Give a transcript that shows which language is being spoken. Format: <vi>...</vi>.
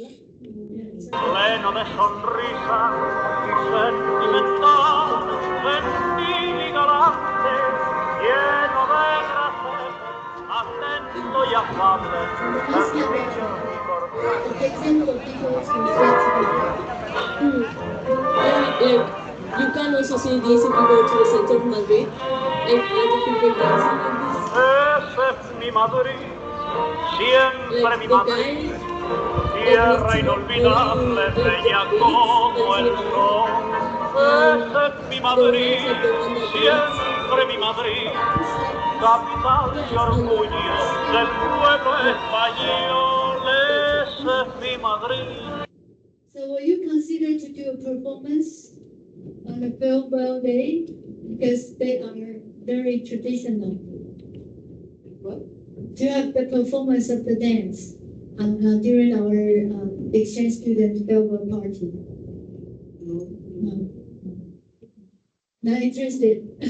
<es>Pleno de sonrisas y sentimental, gentil y galante, lleno de gracia, atento y afable, sencillo y</es> <en>Like, you can also see this if you go to the center of Madrid, and different breakdowns like this.</en> <es>Esa es mi Madrid, siempre mi Madrid, tierra inolvidable, bella como el sol. Esa es mi Madrid, siempre mi Madrid, capital y orgullo del pueblo español. Esa es mi Madrid.</es> <en>So will you consider to do a performance on a farewell day? Because they are very traditional. What? To have the performance of the dance during our exchange student farewell party. No. Not interested.</en>